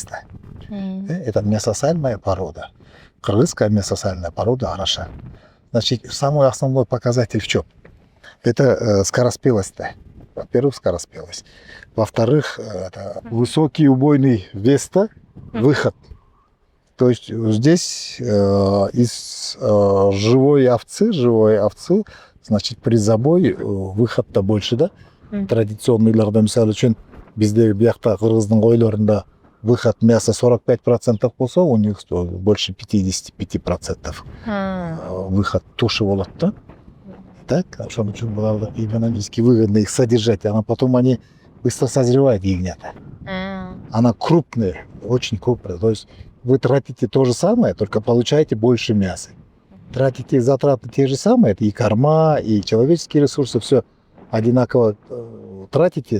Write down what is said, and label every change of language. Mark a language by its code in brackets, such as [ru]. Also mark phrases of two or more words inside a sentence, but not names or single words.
[ru] Да. Это мясосальная порода. Кыргызская мясосальная порода арашан. Значит, самый основной показатель в чем? Это скороспелость. Да. Во-первых, скороспелость. Во-вторых, это высокий убойный вес, выход. То есть здесь из живой овцы, значит, при забой выход-то больше, да? [ky] Традиционныйларда, мисалы үчүн, биздеги биякта кыргыздын койлорунда [ru] выход мяса [ky] 45% болсо, [ru] у них больше 55% выход туши [ky] болот, да? [ru] Так, [ky] ошон үчүн буларды [ru] экономически выгодно их содержать, а потом они быстро созревают, ягнята. Она крупная, очень крупная. То есть вы тратите то же самое, только получаете больше мяса. Тратите затраты те же самые, это и корма, и человеческие ресурсы, все одинаково тратите.